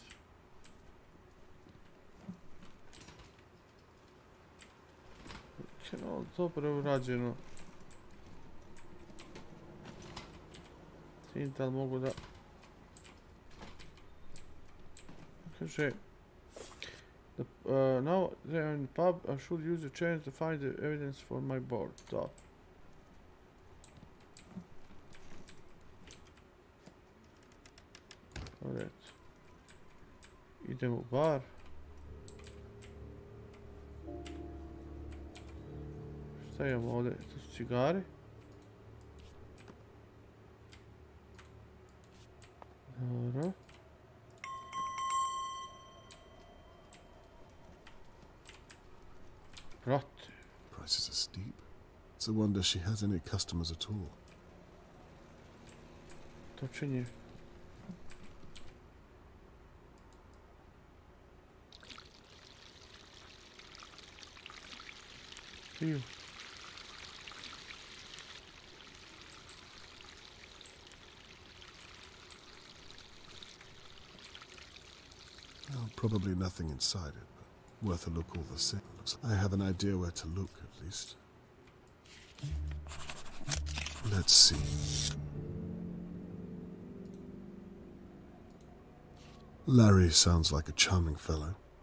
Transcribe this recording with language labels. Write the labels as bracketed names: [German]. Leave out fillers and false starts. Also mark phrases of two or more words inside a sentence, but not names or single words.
[Serbian] No, dobro urađeno. Da li mogu da... Kaže... [English] Now they're in the pub, I should use the chains to find the evidence for my board. [Serbian] Da. Alright. Idemo u bar. Šta imamo ovdje? To su cigare. Dobro. Brate. [English] Prices are steep. It's a wonder she has any customers at all. [Serbian] Točenje. Piju. [English] Well, probably nothing inside it, but worth a look all the same. I have an idea where to look, at least. Let's see. Larry sounds like a charming fellow.